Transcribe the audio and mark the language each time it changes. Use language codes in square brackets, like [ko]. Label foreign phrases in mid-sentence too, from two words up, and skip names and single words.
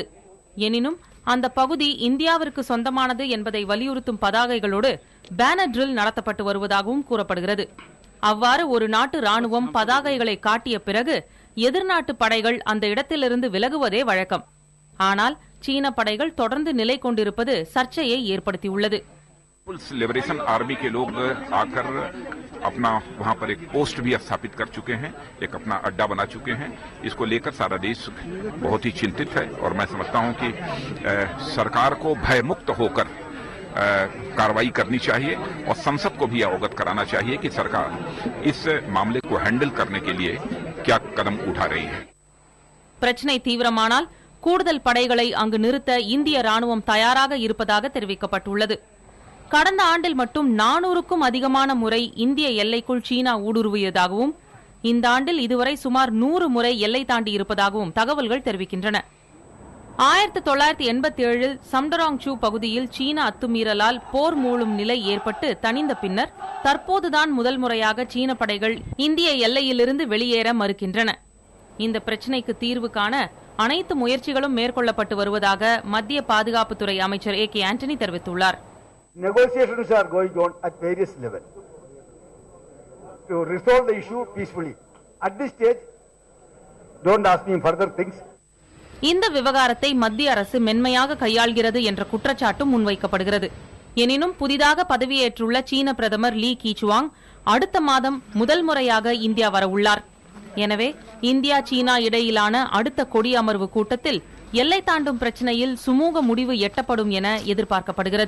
[ta] எனினும் அந்த பகுதி இந்தியாவிற்கு சொந்தமானது என்பதை வலியுறுத்தும் பதாகைகளோடு [en] banner drill [ta] நடத்தப்பட்டு வருவதாகவும் கூறப்படுகிறது. அவ்வாறு ஒரு நாட்டு ராணுவம் பதாகைகளை காட்டிய பிறகு எதிர்நாட்டு படைகள் அந்த இடத்திலிருந்து விலகுவதே வழக்கம். ஆனால் சீன படைகள் தொடர்ந்து நிலை கொண்டிருப்பது சர்ச்சையை ஏற்படுத்தியுள்ளது. [hi] पीपुल्स लिबरेशन आर्मी के लोग आकर अपना वहां पर एक पोस्ट भी स्थापित कर चुके हैं, एक अपना अड्डा बना चुके हैं. इसको लेकर सारा देश बहुत ही चिंतित है और मैं समझता हूं कि सरकार को भयमुक्त होकर कार्रवाई करनी चाहिए और संसद को भी अवगत कराना चाहिए कि सरकार इस मामले को हैंडल करने के लिए क्या कदम उठा रही है. [ta] பிரச்சனை தீவிரமானால் கூடுதல் படைகளை அங்கு நிறுத்த இந்திய ராணுவம் தயாராக இருப்பதாக தெரிவிக்கப்பட்டுள்ளது. கடந்த ஆண்டில் மட்டும் 400க்கும் அதிகமான முறை இந்திய எல்லைக்குள் சீனா ஊடுருவியதாகவும் இந்த ஆண்டில் இதுவரை சுமார் 100 முறை எல்லை தாண்டி இருப்பதாகவும் தகவல்கள் தெரிவிக்கின்றன. 1987 சம்டராங் சூ பகுதியில் சீன அத்துமீறலால் போர் மூளும் நிலை ஏற்பட்டு தணிந்த பின்னர் தற்போதுதான் முதல் முறையாக சீன படைகள் இந்திய எல்லையிலிருந்து வெளியேற மறுக்கின்றன. இந்த பிரச்சினைக்கு தீர்வு காண அனைத்து முயற்சிகளும் மேற்கொள்ளப்பட்டு வருவதாக மத்திய பாதுகாப்புத்துறை அமைச்சர் A.K. ஆண்டனி தெரிவித்துள்ளார். [en] Negotiations are going on at various levels to resolve the issue peacefully. At this stage, don't ask me further things. [ta] இந்த விவகாரத்தை மத்திய அரசு மென்மையாக கையாள்கிறது என்ற குற்றச்சாட்டும் முன்வைக்கப்படுகிறது. எனினும் புதிதாக பதவியேற்றுள்ள சீன பிரதமர் லீ கீச்சுவாங் அடுத்த மாதம் முதல் முறையாக இந்தியா வரவுள்ளார். எனவே இந்தியா சீனா இடையிலான அடுத்த கொடி அமர்வு கூட்டத்தில் எல்லை தாண்டும் பிரச்சினையில் சுமூக முடிவு எட்டப்படும் என எதிர்பார்க்கப்படுகிறது.